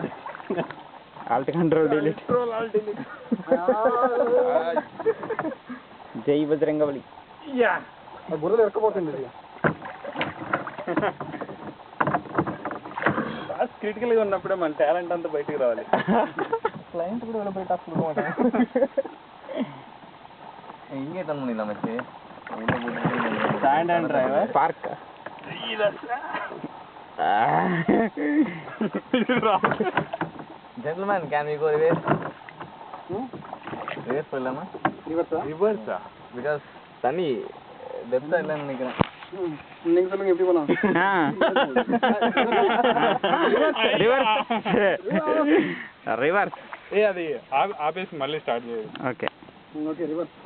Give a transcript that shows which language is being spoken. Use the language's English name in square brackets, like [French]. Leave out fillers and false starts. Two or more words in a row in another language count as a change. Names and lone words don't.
[Telugu] డిలీట్. [Hindi] जय बजरंगबली. [Telugu] బుర్రలు ఎక్కబోతుంది. క్రిటికల్గా ఉన్నప్పుడే మన టాలెంట్ అంతా బయటికి రావాలి. క్లయింట్ కూడా వెళ్ళి బయట [Kannada] ಹಿಂಗೆ ತಂದಿಲ್ಲ ಮತ್ತೆ [English] stand and driver [Kannada] ಪಾರ್ಕ್. [English] Gentlemen, can we go reverse? [Tamil] Reverse போயிடலாமா? ரிவர்ஸா? Because தண்ணி டெப்தா இல்லைன்னு நினைக்கிறேன். நீங்க சொல்லுங்க எப்படி போலாம்? [Telugu] రివర్స్. అది ఆపేసి మళ్ళీ స్టార్ట్ చేయాలి. ఓకే [English] Okay reverse.